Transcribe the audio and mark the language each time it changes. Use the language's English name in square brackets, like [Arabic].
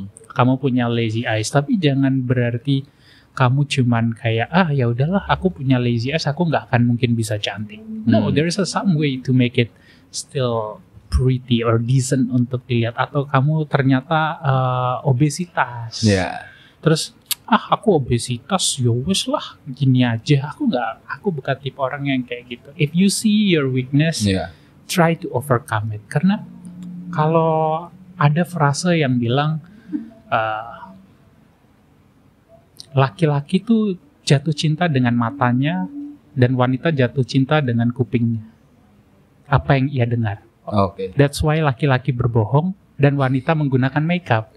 [Indonesian] Kamu punya lazy eyes, tapi jangan berarti kamu cuman kayak ya udahlah, aku punya lazy eyes, aku nggak akan mungkin bisa cantik. [English] No, there is some way to make it still pretty or decent [Indonesian] untuk dilihat. Atau kamu ternyata obesitas. Terus aku obesitas, [Javanese] ya wes lah, [Indonesian] gini aja. Aku bukan tipe orang yang kayak gitu. [English] If you see your weakness, try to overcome it. [Indonesian] Karena kalau ada frase yang bilang laki-laki tuh jatuh cinta dengan matanya dan wanita jatuh cinta dengan kupingnya. Apa yang ia dengar. [English] That's why [Indonesian] laki-laki berbohong dan wanita menggunakan makeup.